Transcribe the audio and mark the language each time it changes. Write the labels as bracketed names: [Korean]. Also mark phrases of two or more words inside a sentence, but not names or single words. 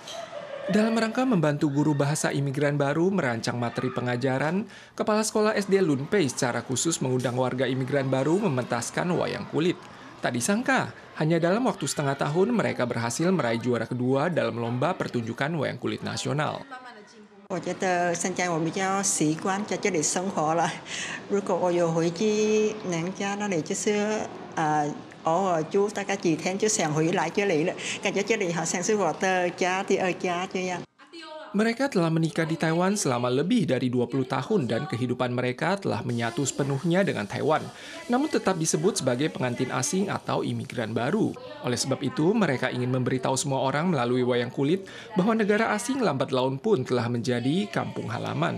[Indonesian] Dalam rangka membantu guru bahasa imigran baru merancang materi pengajaran, Kepala Sekolah SD Lunpei secara khusus mengundang warga imigran baru mementaskan wayang kulit. Tak disangka, hanya dalam waktu setengah tahun mereka berhasil meraih juara kedua dalam lomba pertunjukan wayang kulit nasional. [Chinese] 我觉得现在我比较习惯在这里生活了。如果我有回去娘家那里，就是偶尔住大概几天就想回来这里了，感觉这里好像是我的家，第二家这样。 [Indonesian] Mereka telah menikah di Taiwan selama lebih dari 20 tahun dan kehidupan mereka telah menyatu sepenuhnya dengan Taiwan, namun tetap disebut sebagai pengantin asing atau imigran baru. Oleh sebab itu, mereka ingin memberitahu semua orang melalui wayang kulit bahwa negara asing lambat laun pun telah menjadi kampung halaman.